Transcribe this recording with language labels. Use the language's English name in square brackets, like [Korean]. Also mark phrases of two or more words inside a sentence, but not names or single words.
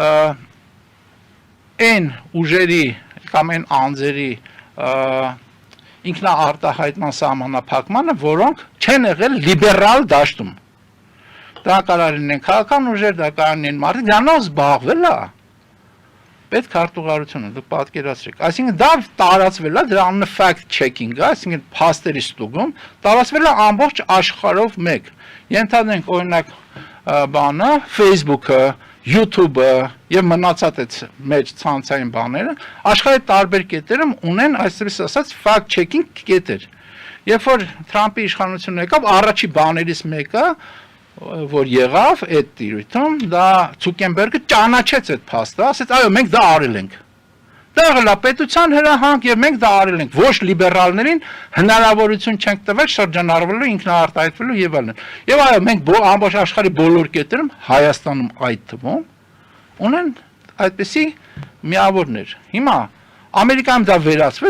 [Armenian] այն ուժերի կամ այն անձերի ինքնաարտահայտման սահմանափակմանը, որոնք չեն եղել լիբերալ դաշտում։ Դա կարող են քաղաքական ուժեր, դա կարող են մարդիկ, դրանով զբաղվել է պետ քարտուղարությունը, դուք պատկերացրեք։ Այսինքն դա տարածվել է, դրա անունը [English] fact checking [Armenian] է, այսինքն փաստերի ստուգում, տարածվել է ամբողջ աշխարհով մեկ։ Ենթադրենք օրինակ բանը, Facebook-ը, YouTube-ը եւ մնացած այդ մեջ ցանցային բաները, աշխարհի տարբեր կետերում ունեն այսպես ասած [English] fact checking [Armenian] կետեր։ Երբ որ Թրամփի իշխանությունը եկավ, առաջի բաներից մեկը որ եղավ այդ տիրույթում, դա Ցուկենբերգը ճանաչեց այդ փաստը, ասեց, այո, մենք դա արել ենք։ Դա եղել է պետության հրահանգ եւ մենք դա արել ենք։ Ոչ լիբերալներին հնարավորություն չենք տվել շրջանառվելու, ինքնաարտահայտվելու եւ այլն։ Եվ այո, մենք ամբողջ աշխարհի բոլոր կետերում, Հայաստանում այդ թվում, ունեն այդպիսի միավորներ։ Հիմա Ամերիկայում դա վերացվեց,